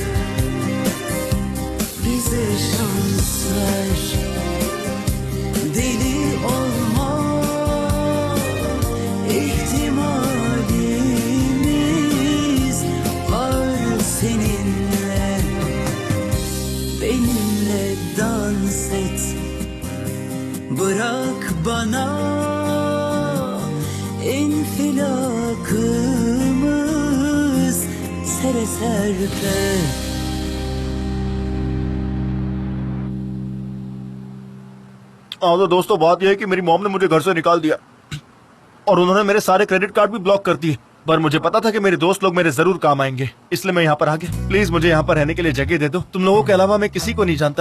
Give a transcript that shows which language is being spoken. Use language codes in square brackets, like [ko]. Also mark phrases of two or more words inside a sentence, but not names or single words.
[tr] Bize şans ver, deli olma ihtimalimiz var seninle. Benimle dans et, bırak bana infilakımız sere serpe. [hi] हाँ तो दोस्तों, बात यह है कि मेरी मॉम ने मुझे घर से निकाल दिया और उन्होंने मेरे सारे [en] credit card [hi] भी ब्लॉक कर दिए। पर मुझे पता था कि मेरे दोस्त लोग मेरे जरूर काम आएंगे, इसलिए मैं यहाँ पर आ गया। प्लीज मुझे यहाँ पर रहने के लिए जगह दे दो। तुम लोगों के अलावा मैं किसी को नहीं जानता।